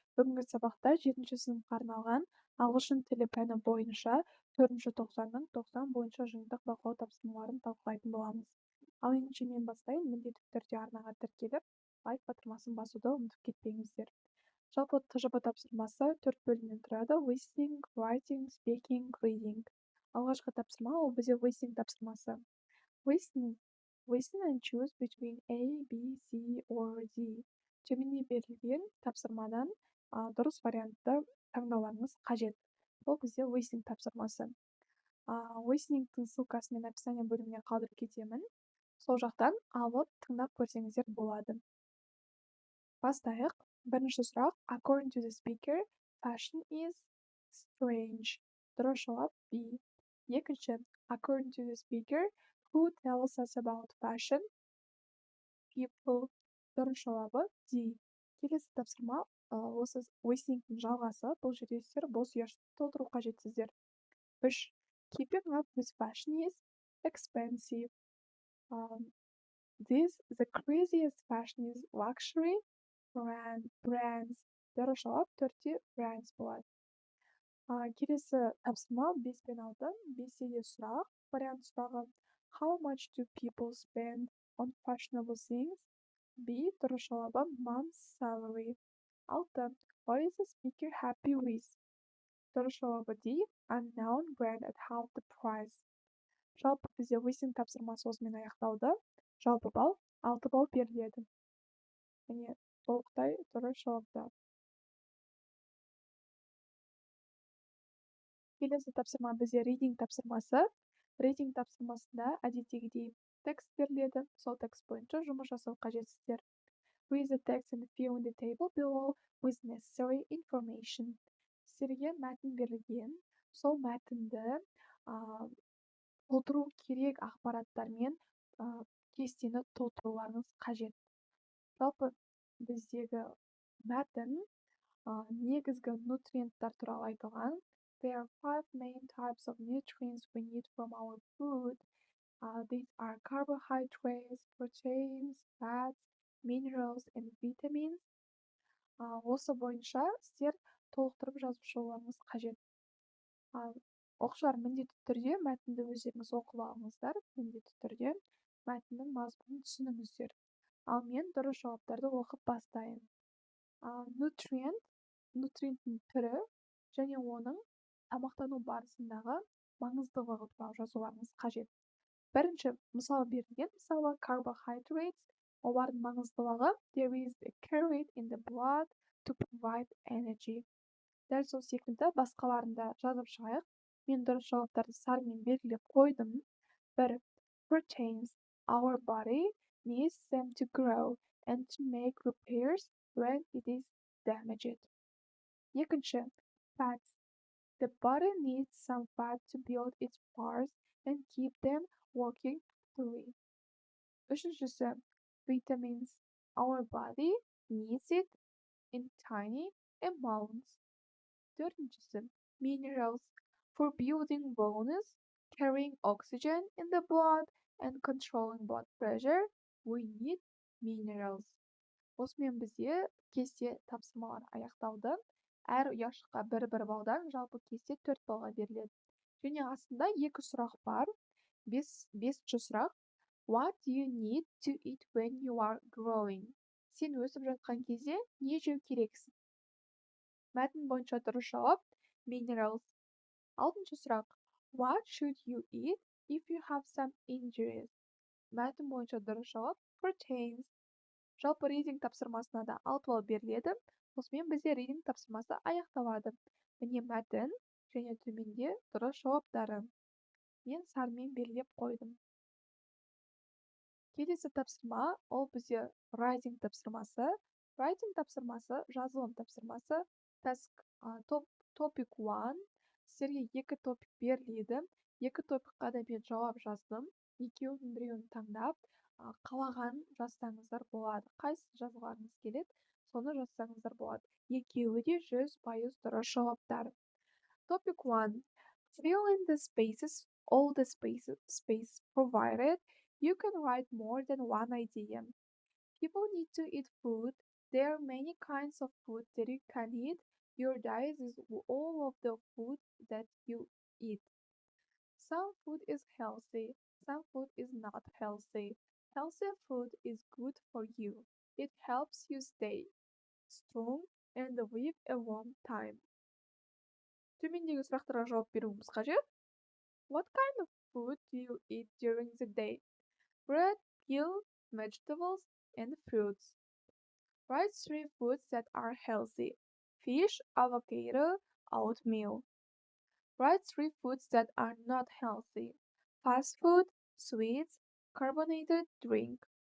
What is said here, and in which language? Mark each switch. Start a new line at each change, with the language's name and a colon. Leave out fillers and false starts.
Kazakh: Бүгінгі сабақта 7 сыныпқа арналған ағылшын тілі пәні бойынша 4 тоқсанның 90 бойынша жиынтық бақылау тапсырмаларын талқылайтын боламыз. Ал ендеше мен бастайын. Міндетті түрде арнаға тіркеліп, лайк батырмасын басуды ұмытып кетпеңіздер. Жалпы ТЖБ тапсырмасы 4 бөлімнен тұрады: listening, writing, speaking, reading. Алғашқы тапсырма ол бізде listening тапсырмасы.
English: Listen and choose between A, B, C or D.
Kazakh: Төменде берілген тапсырмадан дұрыс вариантты таңдауларыңыз қажет. Бұл бізде listening тапсырмасы. Listeningтің ссылкасын мен описание бөліміне қалдырып кетемін. Сол жақтан алып тыңдап көрсеңіздер болады. Бастайық. Бірінші сұрақ.
English: According to the speaker, fashion is strange.
Kazakh: Дұрыс жауап B. Екінші.
English: According to the speaker, who tells us about fashion?
Kazakh: People. Дұрыс жауабы D. Келесі тапсырма осы listeningтің жалғасы. Бұл жерде сіздер бос ұяшықты толтыру қажетсіздер. 3.
English: Keeping up with fashion is expensive. The craziest fashion is luxury brands.
Kazakh: Дұрыс жауап 4-те brands болады. Келесі тапсырма 5 пен 6. 5-те де сұрақ. Вариант сұрағы.
English: How much do people spend on fashionable things? B.
Kazakh: Дұрыс жауабы
English: month's salary. 6. What is the speaker happy with?
Kazakh: Дұрыс жауабы D.
English: Unknown brand at half the price.
Kazakh: Жалпы бізде listening тапсырмасы осымен аяқталды. Жалпы балл 6 балл беріледі. Және толықтай дұрыс жауаптар. Келесі тапсырма бізде reading тапсырмасы. Reading тапсырмасында әдеттегідей текст беріледі. Сол текст бойынша жұмыс жасау қажетсіздер.
English: Read the text and fill in the table below with necessary information.
Kazakh: Сіздерге мәтін берілген. Сол мәтінді толтыру керек ақпараттармен кестені толтыруларыңыз қажет. Жалпы біздегі мәтін негізгі нутриенттер туралы айтылған.
English: There are 5 main types of nutrients we need from our food. These are carbohydrates, proteins, fats, minerals and vitamins.
Kazakh: Осы бойынша сіздер толықтырып жазып шығуларыңыз қажет. Оқушылар міндетті түрде мәтінді өздеріңіз оқып алыңыздар. Міндетті түрде мәтіннің мазмұнын түсініңіздер. Ал мен дұрыс жауаптарды оқып бастайын. Нутриенттің түрі және оның тамақтану барысындағы маңыздылығы туралы жазуларыңыз қажет. Бірінші мысал берілген. Мысалы, carbohydrates. Олардың маңыздылығы.
English: There is a carrot in the blood to provide energy.
Kazakh: Дәл сол секілді басқаларында жазып шығайық. Мен дұрыс жауаптарды сарымен белгілеп қойдым.
English: 1. Proteins. Our body needs them to grow and to make repairs when it is damaged.
Kazakh: Екінші. Fats.
English: The body needs some fat to build its parts and keep them working properly.
Kazakh: Үшіншісі. Vitamins.
English: Our body needs it in tiny amounts.
Turkish: Dördüncüsü.
English: Minerals. For building bones, carrying oxygen in the blood, and controlling blood pressure, we need minerals.
Kazakh: Осымен бізде кесте тапсырмалар аяқталды. Әр ұяшыққа 1-1 балдан жалпы кесте 4 балға беріледі. Және астында 2 сұрақ бар. 5-ші сұрақ.
English: What do you need to eat when you are growing?
Kazakh: Сен өсіп жатқан кезде не жеу керексің? Мәтін бойынша дұрыс жауап minerals. 6-ші сұрақ.
English: What should you eat if you have some injuries?
Kazakh: Мәтін бойынша дұрыс жауап proteins. Жалпы reading тапсырмасына да 6 балл беріледі. Осымен бізде reading тапсырмасы аяқталады. Міне мәтін және төменде дұрыс жауаптары. Мен сарымен белгілеп қойдым. Келесі тапсырма ол бізде writing тапсырмасы. Writing тапсырмасы жазылым тапсырмасы. Topic 1. Сіздерге 2 топик беріледі. 2 топикқа да мен жауап жаздым. Екеуінің біреуін таңдап, қалаған жазсаңыздар болады. Қайсысын жазғыларыңыз келеді, соны жазсаңыздар болады. Екеуі де 100% дұрыс жауаптар.
English: Topic 1. Fill in the spaces, all the spaces provided. You can write more than one idea. People need to eat food. There are many kinds of food that you can eat. Your diet is all of the food that you eat. Some food is healthy, some food is not healthy. Healthy food is good for you. It helps you stay strong and live a long time.
Kazakh: Төмендегі сұрақтарға жауап беруіміз қажет.
English: What kind of food do you eat during the day? Bread, milk, vegetables, and fruits. Write three foods that are healthy. Fish, avocado, oatmeal. Write three foods that are not healthy. Fast food, sweets, carbonated drink.